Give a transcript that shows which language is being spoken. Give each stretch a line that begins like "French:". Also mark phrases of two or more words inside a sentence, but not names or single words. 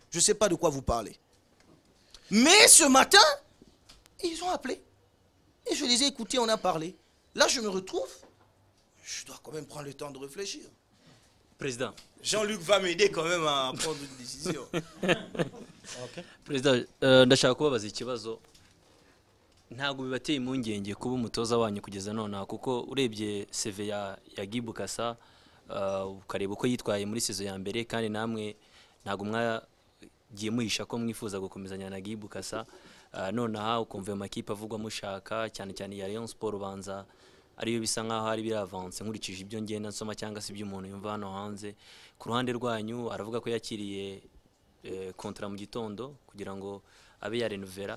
French: Je ne sais pas de quoi vous parlez. Mais ce matin, ils ont appelé. Et je les ai écoutés, on a parlé. Là, je me retrouve. Je dois quand même prendre le temps de réfléchir. Président. Jean-Luc va m'aider quand même à prendre une décision. Okay. Président,
Kinyarwanda: ndashaka kubabaza ikibazo. Ntabwo bibateye impungenge kuba umutoza wanyu kugeza none kuko urebye CV ya Guy Bukasa ukareba uko yitwaye muri season ya mbere kandi namwe ntabwo mwagiye muhisha ko mwifuza gukomezanya na Guy Bukasa none aha ukumva amakipe avugwa mushaka cyane cyane ya Rayon Sport ubanza ariyo bisa nkaho ari biravance nkurikije ibyo ngenda nsoma cyangwa se ibyo umuntu yumva hano hanze ku ruhande rwanyu aravuga ko yakiriye kontra mu gitondo kugira ngo abe ya renovera.